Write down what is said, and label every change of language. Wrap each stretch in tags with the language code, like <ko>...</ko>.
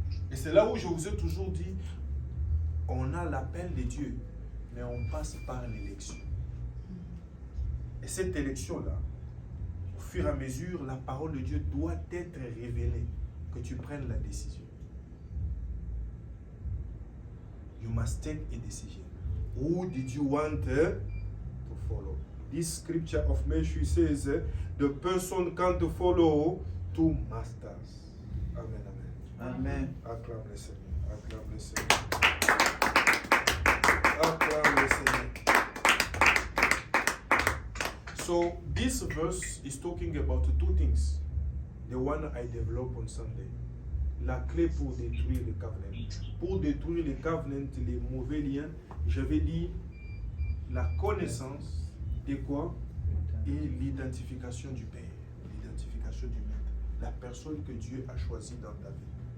<fr>Et c'est là où je vous ai toujours dit, on a l'appel de Dieu, mais on passe par l'élection. Et cette élection-là, au fur et à mesure, la parole de Dieu doit être révélée, que tu prennes la décision.</fr> <en>You must take a decision. Who did you want to follow? This scripture of Matthew says, the person can't follow two masters. Amen, amen. Amen.</en> <fr>Acclame le Seigneur. Acclame le Seigneur. Acclame le Seigneur.</fr> <en>So this verse is talking about two things. The one I developed on Sunday.</en> <fr>La clé pour détruire le covenant. Pour détruire le covenant, les mauvais liens, je vais dire la connaissance de quoi? Et l'identification du Père, l'identification du Maître, la personne que Dieu a choisie dans ta vie.</fr>